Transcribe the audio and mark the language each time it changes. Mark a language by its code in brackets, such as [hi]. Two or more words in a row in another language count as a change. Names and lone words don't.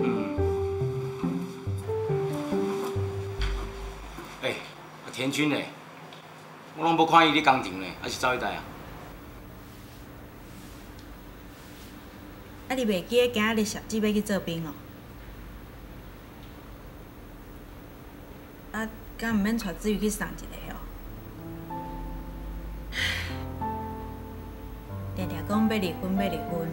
[nan] 田军嘞，我拢无看伊咧工厂嘞，还是走去台啊？啊，你袂记今仔日小姊要去做兵哦？啊，敢毋免带子瑜去送一个哦？常常讲要离婚啊！